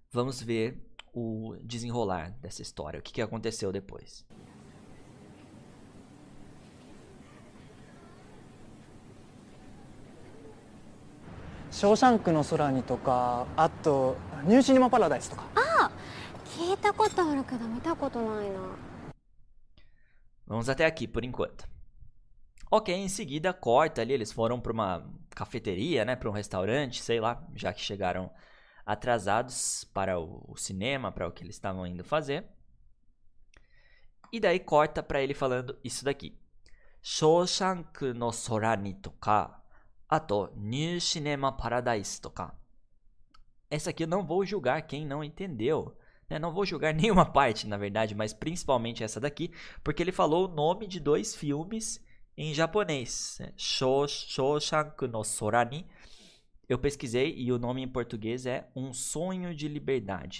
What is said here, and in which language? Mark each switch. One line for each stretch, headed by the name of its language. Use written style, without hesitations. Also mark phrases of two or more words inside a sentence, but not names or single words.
Portuguese: vamos ver o desenrolar dessa história, o que aconteceu depois.
Japanese: ショーシャンクの空にとか、あとニューシネマパラダイスとか。聞いたことあるけど見たことないな。
Portuguese: Vamos até aqui por enquanto. Ok, em seguida corta ali, eles foram para uma cafeteria, né, para um restaurante, sei lá, já que chegaram atrasados para o cinema, para o que eles estavam indo fazer. E daí corta para ele falando isso daqui.
Japanese: Shoshanku no sora ni とか、あと New Cinema Paradise toka.
Portuguese: Essa aqui eu não vou julgar quem não entendeu. Né? Não vou julgar nenhuma parte, na verdade, mas principalmente essa daqui, porque ele falou o nome de dois filmes em japonês. Shoshanku no sora ni. Eu pesquisei e o nome em português é Um Sonho de Liberdade.